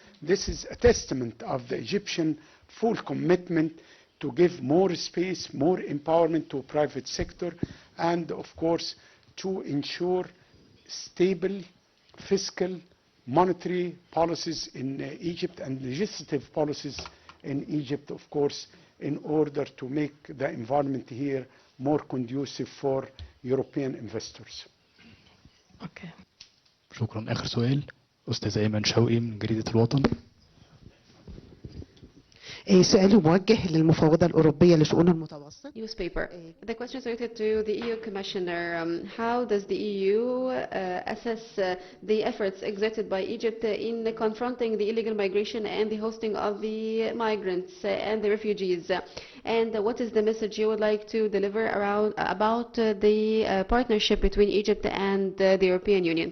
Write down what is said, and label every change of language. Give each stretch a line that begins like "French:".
English: This is a testament of the Egyptian full commitment to give more space, more empowerment to private sector, and of course to ensure stable fiscal, monetary policies in Egypt and legislative policies in Egypt, of course, in order to make the environment here more conducive for European investors. Okay.
Arabic: شكرا. آخر سؤال أستاذ أيمن شوقي من جريدة الوطن. سؤالي موجه للمفوضة الأوروبية لشؤون المتوسط.
English: Newspaper. The question is related to the EU Commissioner. How does the EU assess the efforts exerted by Egypt in confronting the illegal migration and the hosting of the migrants and the refugees? And what is the message you would like to deliver about the partnership between Egypt and the European Union?